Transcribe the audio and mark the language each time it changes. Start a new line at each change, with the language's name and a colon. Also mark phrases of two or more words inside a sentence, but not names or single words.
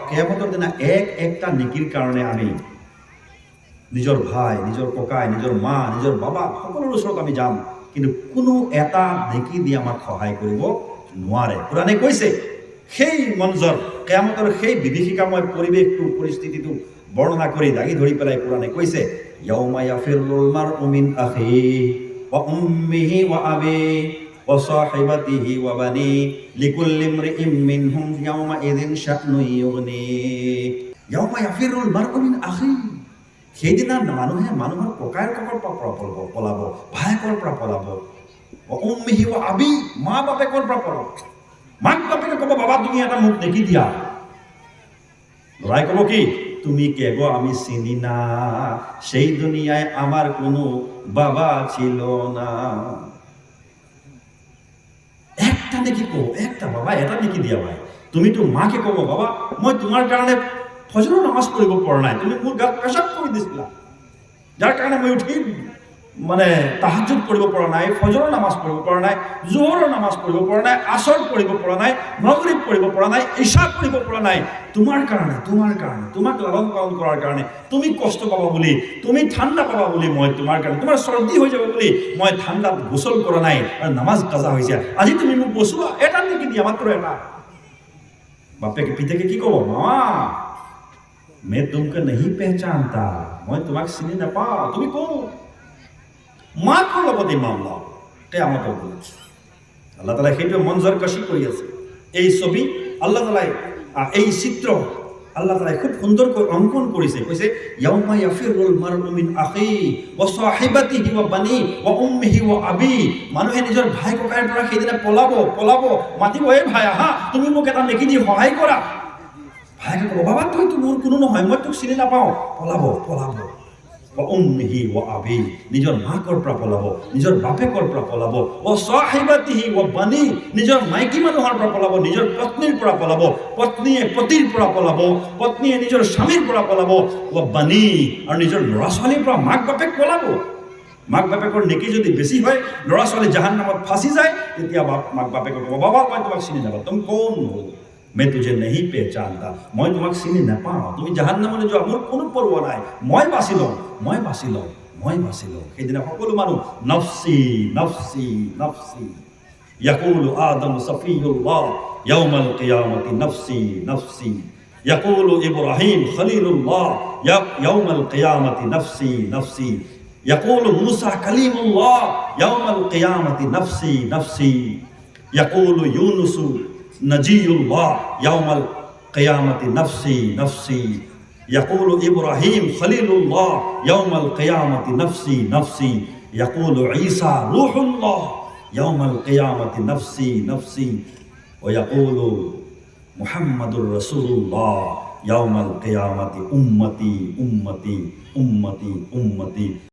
Assamese: কিয়ামতের দিনা একটা নেকির কারণে আমি নিজৰ ভাই, নিজৰ ককাই, নিজৰ মা, নিজৰ বাবা সকলোৰে ওচৰত আমি যাম, কিন্তু কোনো এটা নেকি দি আমাক সহায় কৰিব নোৱাৰে। কোৰাণে কৈছে সেই মঞ্জৰ কিয়ামতৰ সেই বিভীষিকাময় পৰিৱেশটো পৰিস্থিতিটো বৰ্ণনা কৰি দাঙি ধৰি পেলাই কোৰাণে কৈছে
Arabic: يوم يفر المرء من أخيه وأمه وأبيه وصاحبته وبنيه لكل امرئ منهم يومئذ شأن يغنيه. يوم يفر المرء من أخيه,
Assamese: সেইদিনা মানুহে মানুহৰ ককায়েকৰ পৰা পলাব, ভায়েকৰ পৰা পলাব,
Arabic: أمه وأبي,
Assamese: মা বাপেকৰ পৰা পলাব। মাক বাপেকে ক'ব বাবা তুমি এটা মোক নেকি দিয়া, ল'ৰাই ক'ব
Bangla: কি তুমি কে গো আমি চিনি না, সেই দুনিয়ায় আমার কোনো বাবা ছিল না। একটা নেকি কো,
Assamese: একটা বাবা এটা নেকি দিয়া ভাই। তুমি তো মাকে ক'ব বাবা মই তোমাৰ কাৰণে ফজৰৰ নামাজ পঢ়িব পৰা নাই, তুমি মোৰ গাত পেচাব কৰি দিছিলা, যাৰ কাৰণে মই উঠি মানে তাহাজ্জুদ পঢ়িব পৰা নাই, ফজৰৰ নামাজ পঢ়িব পৰা নাই, জোহৰৰ নামাজ পঢ়িব পৰা নাই, আসৰ পঢ়িব পৰা নাই, মাগৰিব পঢ়িব পৰা নাই, ইশা পঢ়িব পৰা নাই, তোমাৰ কাৰণে তোমাক লালন পালন কৰাৰ কাৰণে তুমি কষ্ট পাবা বুলি, তুমি ঠাণ্ডা পাবা বুলি মই তোমাৰ কাৰণে, তোমাৰ চৰ্দি হৈ যাব বুলি মই ঠাণ্ডাত গোসল কৰা নাই আৰু নামাজ কাজা হৈছে, আজি তুমি মোক বচোৱা, এটা নেকি দিয়া, মাত্ৰ এটা। বাপেকে পিতেকে কি ক'ব মামা
Hindi: मैं तुमको नहीं पहचानता, मैं तुम्हारे
Assamese: চিনি নাপাওঁ, তুমি কোন? মাকৰ লগত এই মামলা কিয়ামতৰ দিনা। আল্লাহ তাআলা সেইটো মঞ্জৰ কশি কৰি আছে। এই ছবি আল্লাহ তাআলাই এই চিত্ৰ আল্লাহ তাআলাই খুব সুন্দৰকৈ অংকন কৰিছে।
Arabic: কৈছে يوم يفر المرء من أخيه وصاحبته وبنيه وأمه وأبي,
Assamese: মানুহে নিজৰ ভাই ককাইৰ পৰা সেইদিনা পলাব, মাতিব এই ভাই আহা তুমি মোক এটা নেকি দি সহায় কৰা। ভাইকে ক'ব বাবা তই তো মোৰ কোনো নহয়, মই তোক চিনি নাপাওঁ, পলাব।
Arabic: أمه وأبي,
Assamese: নিজৰ মাকৰ পৰা পলাব, নিজৰ বাপেকৰ পৰা পলাব,
Arabic: وصاحبته وبنيه,
Assamese: নিজৰ মাইকী মানুহৰ পৰা পলাব, নিজৰ পত্নীৰ পৰা পলাব, পত্নীয়ে পতিৰ পৰা পলাব, পত্নীয়ে নিজৰ স্বামীৰ পৰা পলাব,
Arabic: وبنيه,
Assamese: আৰু নিজৰ ল'ৰা ছোৱালীৰ পৰা মাক বাপেক পলাব। মাক বাপেকৰ নেকি যদি বেছি হয়, ল'ৰা ছোৱালী জাহান্নামত ফাঁচি যায়, তেতিয়া মাক বাপেকক ক'ব বাবা মই তোমাক চিনি নাপাওঁ, তুমি কোন हो,
Hindi: मैं तुझे नहीं पहचानता, मैं
Assamese: তোমাক চিনি নাপাওঁ, তুমি জাহান্নামলৈ যোৱা, মোৰ কোনো পৰৱা নাই, মই বাচি লওঁ। সেইদিনা সকলো মানুহ
Arabic: نفسي نفسي نفسي يقول آدم صفي الله يوم القيامة نفسي نفسي يقول إبراهيم خليل الله يوم القيامة نفسي نفسي يقول موسى كليم الله يوم القيامة نفسي نفسي يقول يونس نجي الله يوم القيامة نفسي نفسي يقول إبراهيم خليل الله يوم القيامة نفسي نفسي يقول عيسى روح الله يوم القيامة نفسي نفسي ويقول محمد رسول الله يوم القيامة أمتي أمتي أمتي أمتي.